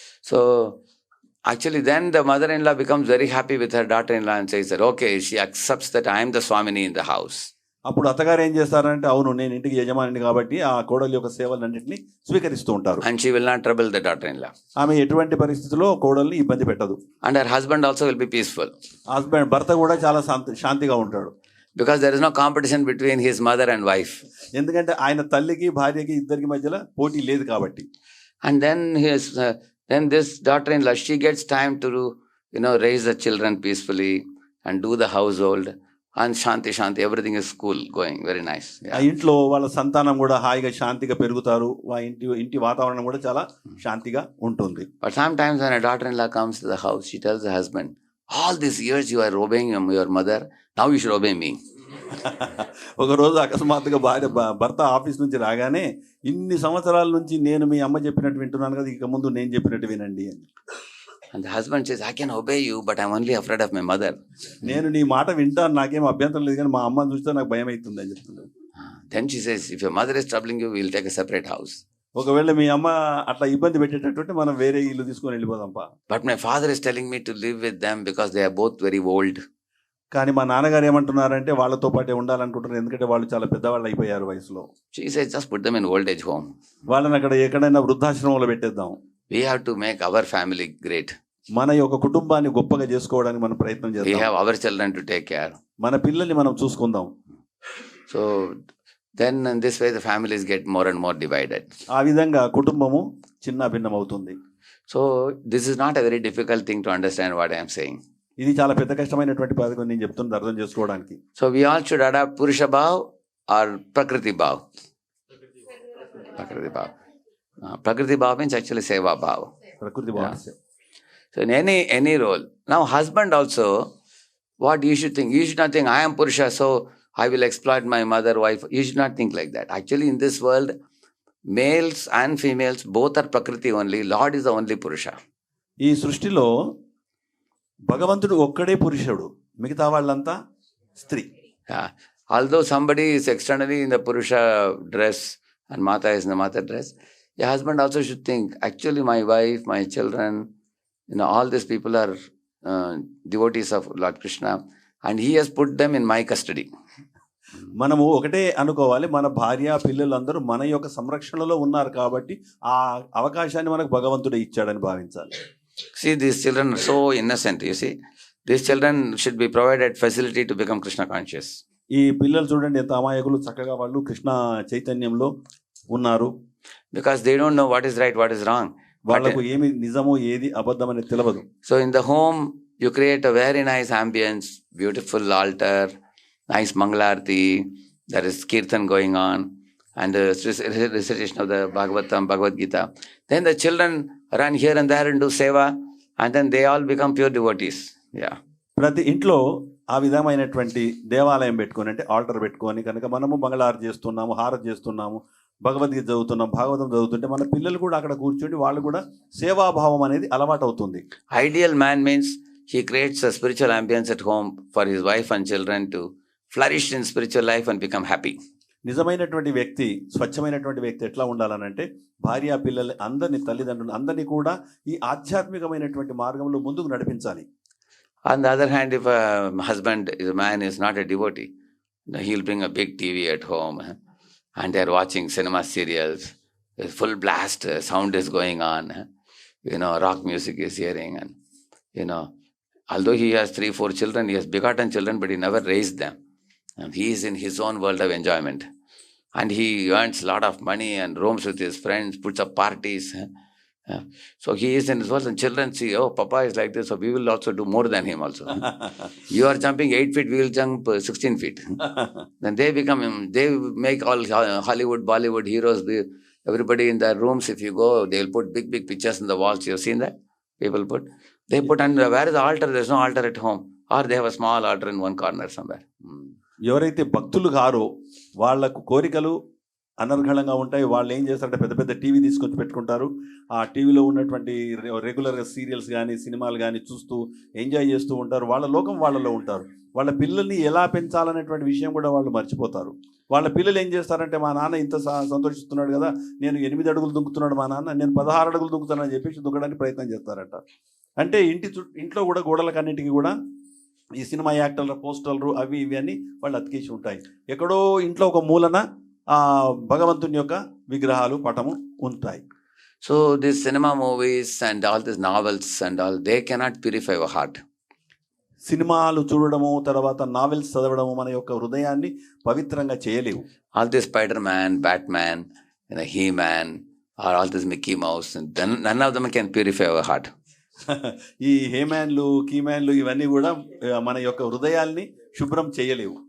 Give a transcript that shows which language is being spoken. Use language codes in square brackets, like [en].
[en] So actually then the mother-in-law becomes very happy with her daughter-in-law and says that okay, she accepts that I am the Swamini in the house. [te] అప్పుడు అత్తగారు ఏం చేస్తారంటే అవును నేను ఇంటికి యజమానిని కాబట్టి ఆ కోడలి యొక్క సేవలన్నింటినీ స్వీకరిస్తూ ఉంటారు. [en] And she will not trouble the daughter-in-law. [te] ఆమె ఎటువంటి పరిస్థితుల్లో కోడల్ని ఇబ్బంది పెట్టదు. [en] And her husband also will be peaceful. [te] భర్త కూడా చాలా శాంతిగా ఉంటాడు. [en] Because there is no competition between his mother and wife. [te] ఎందుకంటే ఆయన తల్లికి భార్యకి ఇద్దరికి మధ్యలో పోటీ లేదు కాబట్టి. [en] And then this daughter-in-law, she gets time to raise the children peacefully and do the household. And shanti, everything is cool, going very nice. [te] ఆ ఇంట్లో వాళ్ళ సంతానం కూడా హాయిగా శాంతిగా పెరుగుతారు. ఇంటి వాతావరణం కూడా చాలా శాంతిగా ఉంటుంది. [en] But sometimes when a daughter-in-law comes to the house, she tells the husband, all these years you are obeying your mother, now you should obey me. [te] ఒక రోజు అకస్మాత్తుగా భర్త ఆఫీస్ నుంచి రాగానే ఇన్ని సంవత్సరాల నుంచి నేను మీ అమ్మ చెప్పినట్టు వింటున్నాను కదా, ఇక ముందు నేను చెప్పినట్టు వినండి అని. [en] And the husband says, I can obey you, but I'm only afraid of my mother. [te] నేను నీ మాట వింటాను, నాకేం అభ్యంతరం లేదు, కానీ మా అమ్మని చూస్తే నాకు భయం అవుతుంది అని చెప్తున్నాడు. [en] Then she says, if your mother is troubling you, we'll take a separate house. [te] ఒకవేళ మీ అమ్మ అట్లా ఇబ్బంది పెట్టేటట్టు మనం వేరే ఇల్లు తీసుకొని వెళ్ళిపోదాంపా. [en] But my father is telling me to live with them because they are both very old. [te] కానీ మా నాన్నగారు ఏమంటున్నారంటే వాళ్ళతో పాటే ఉండాలనుకుంటున్నారు, ఎందుకంటే వాళ్ళు చాలా పెద్దవాళ్ళు అయిపోయారు వయసులో. [en] She says, just put them in old age home. [te] వాళ్ళని అక్కడ ఎక్కడైనా వృద్ధాశ్రమంలో పెట్టేద్దాం. [en] We have to make our family great. [te] మన యొక్క కుటుంబాన్ని గొప్పగా చేసుకోవడానికి మనం ప్రయత్నం [en] We [te] చేద్దాం. [en] have our children to take care. [te] మన పిల్లల్ని మనం చూసుకుందాం. [en] So then in this way the families get more and more divided. [te] ఆ విధంగా కుటుంబము చిన్న భిన్నం అవుతుంది. [en] So this is not a very difficult thing to understand what I am saying. [te] ఇది చాలా పెద్ద కష్టమైనటువంటి పదం నేను చెప్తున్నది అర్థం చేసుకోవడానికి. [en] So we all should adopt Purusha Bhav or Prakriti Bhav. Prakriti Bhav. Prakriti Bhav means actually Seva Bhav. [te] ప్రకృతి భావన. [en] So in any role. Now husband also, what you should think? You should not think I am Purusha, so I will exploit my mother, wife. You should not think like that. Actually in this world, males and females both are Prakriti only. Lord is the only Purusha. [te] ఈ సృష్టిలో భగవంతుడు ఒక్కడే పురుషుడు, మిగతా వాళ్ళంతా స్త్రీ. [en] Yeah. Although somebody is externally in the Purusha dress and Mata is in the Mata dress, the husband also should think, actually my wife, my children, all these people are devotees of Lord Krishna and he has put them in my custody. [te] మనము ఒకటే అనుకోవాలి, మన భార్య పిల్లలు అందరూ మన యొక్క సంరక్షణలో ఉన్నారు కాబట్టి ఆ అవకాశాన్ని మనకు భగవంతుడే ఇచ్చాడని భావించాలి. [en] See, these children are so innocent, you see. These children should be provided facility to become Krishna conscious. [te] ఈ పిల్లలు చూడండి ఎంత అమాయకులు, చక్కగా వాళ్ళు కృష్ణ చైతన్యంలో ఉన్నారు. [en] Because they don't know what is right, what is wrong. [te] వాళ్ళకు ఏమి నిజమో ఏది అబద్ధం అనేది తెలియదు. [en] So in the home, you create a very nice ambience, beautiful altar, nice Mangalarti, there is Kirtan going on, and the recitation of the Bhagavatam, Bhagavad Gita. Then the children run here and there and do seva, and then they all become pure devotees. Yeah. [te] ప్రతి ఇంట్లో ఆ విధమైనటువంటి దేవాలయం పెట్టుకొని, అంటే alter పెట్టుకొని కనుక మనము మంగళారతి చేస్తున్నాము, హారతి చేస్తున్నాము, భగవద్గీత చదువుతున్నాం, భాగవతం చదువుతుంటే మన పిల్లలు కూడా అక్కడ కూర్చొని వాళ్ళు కూడా సేవాభావం అనేది అలవాటు అవుతుంది. [en] Ideal man means he creates a spiritual ambience at home for his wife and children to flourish in spiritual life and become happy. [te] నిజమైనటువంటి వ్యక్తి, స్వచ్ఛమైనటువంటి వ్యక్తి ఎట్లా ఉండాలనంటే భార్య పిల్లలు అందరినీ, తల్లిదండ్రులు అందరినీ కూడా ఈ ఆధ్యాత్మికమైనటువంటి మార్గంలో ముందుకు నడిపించాలి. [en] On the other hand, if a husband, a man is not a devotee, he'll bring a big TV at home and they're watching cinema serials, full blast, sound is going on, rock music is hearing, and although he has 3-4 children, he has begotten children, but he never raised them. And he is in his own world of enjoyment. And he earns a lot of money and roams with his friends, puts up parties. So he is in his world, and children see, oh, Papa is like this, so we will also do more than him also. You are jumping 8 feet, we will jump 16 feet. Then they make all Hollywood, Bollywood heroes, everybody in their rooms, if you go, they will put big pictures in the walls. You have seen that? People put. They put, and where is the altar? There is no altar at home. Or they have a small altar in one corner somewhere. [te] ఎవరైతే భక్తులు గారో వాళ్లకు కోరికలు అనర్గళంగా ఉంటాయి. వాళ్ళు ఏం చేస్తారంటే పెద్ద పెద్ద టీవీ తీసుకొచ్చి పెట్టుకుంటారు. ఆ టీవీలో ఉన్నటువంటి రెగ్యులర్గా సీరియల్స్ కానీ సినిమాలు కానీ చూస్తూ ఎంజాయ్ చేస్తూ ఉంటారు. వాళ్ళ లోకం వాళ్ళలో ఉంటారు. వాళ్ళ పిల్లల్ని ఎలా పెంచాలనేటువంటి విషయం కూడా వాళ్ళు మర్చిపోతారు. వాళ్ళ పిల్లలు ఏం చేస్తారంటే, మా నాన్న ఇంత సంతోషిస్తున్నాడు కదా, నేను 8 అడుగులు దుంకుతున్నాడు మా నాన్న, నేను 16 అడుగులు దుంకుతానని చెప్పేసి దుంకడానికి ప్రయత్నం చేస్తారట. అంటే ఇంట్లో కూడా గోడలకన్నింటికి కూడా ఈ సినిమా యాక్టర్ల పోస్టర్లు అవి ఇవి అని వాళ్ళు అతికేసి ఉంటాయి. ఎక్కడో ఇంట్లో ఒక మూలన ఆ భగవంతుని యొక్క విగ్రహాలు, పటము ఉంటాయి. [en] So these cinema movies and all these novels and all, they cannot purify our heart. [te] సినిమాలు చూడడము, తర్వాత నావెల్స్ చదవడము మన యొక్క హృదయాన్ని పవిత్రంగా చేయలేవు. [en] All this Spider-Man, Batman, He-Man, or all this Mickey Mouse, and none of them can purify our heart. [te] ఈ హేమ్యాన్లు, కీమ్యాన్లు ఇవన్నీ కూడా మన యొక్క హృదయాల్ని శుభ్రం చేయలేవు.